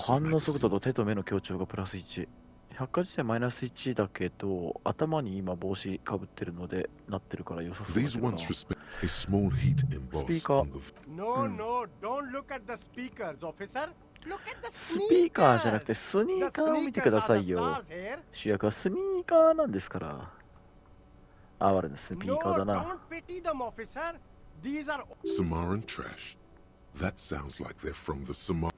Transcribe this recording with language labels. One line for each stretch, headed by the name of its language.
Japanese: 反応速度と手と目の強調がプラス1。百科事典マイナス1だけど、頭に今帽子かぶってるのでなってるから良さそうだけどな。スピーカー。
English: No, no, don't look at the speakers, officer. Look at the
Japanese: スピーカーじゃなくてスニーカーを見てくださいよ。主役はスニーカーなんですから。哀れなスピーカーだな。
English: No, don't pity them, officer. These are Samaran trash. That sounds like they're from the Samar.